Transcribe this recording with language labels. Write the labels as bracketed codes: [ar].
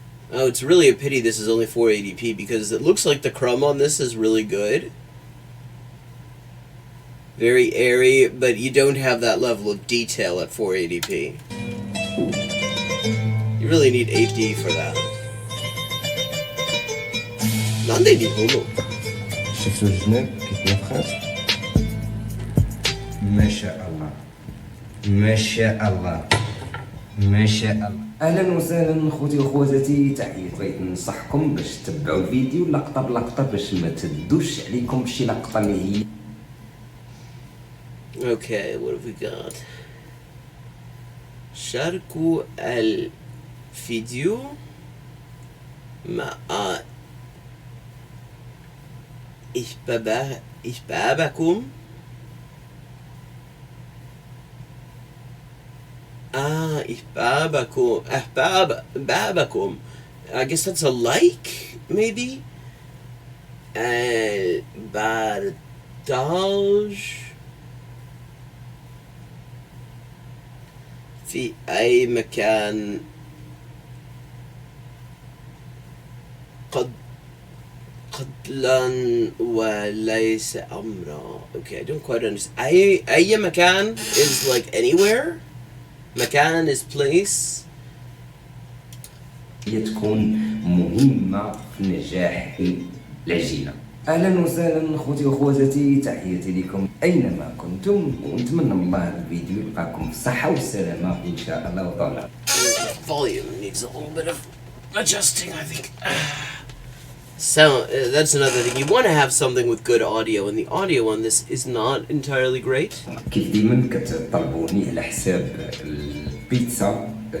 [en] Oh, it's really a pity this is only 480p, because it looks like the crumb on this is really good. Very airy, but you don't have that level of detail at 480p. You really need 8D for that. Nande Nihono. [ar] شفتوا الجناب كيف نفخات؟ ما شاء الله ما شاء الله ما شاء الله. اهلا وسهلا خوتي وخواتاتي، تحياتي. بغيت ننصحكم باش تتبعوا الفيديو لقطه بلقطه باش ما تدوش عليكم شي لقطه اللي هي. [en] Okay, what have we got? [ar] شاركوا الفيديو مع إحبابكم. إحبابكم. [en] I guess that's a like, maybe? [ar] البرداج في أي مكان قتلا وليس أمرا. [en] Okay, I don't quite understand. [ar] أي مكان [en] is like anywhere. مكان is place. [ar] هي تكون مهمة في نجاح العجينة. أهلا وسهلا خوتي وخواتاتي، تحياتي لكم أينما كنتم، ونتمنى من الله هذا الفيديو يلقاكم في الصحة والسلامة إن شاء الله وطال. [en] Volume needs a little bit of adjusting, I think. Sound, that's another thing. You want to have something with good audio, and the audio on this is not entirely great. [ar] كيف ديما كتطلبوني على حساب البيتزا.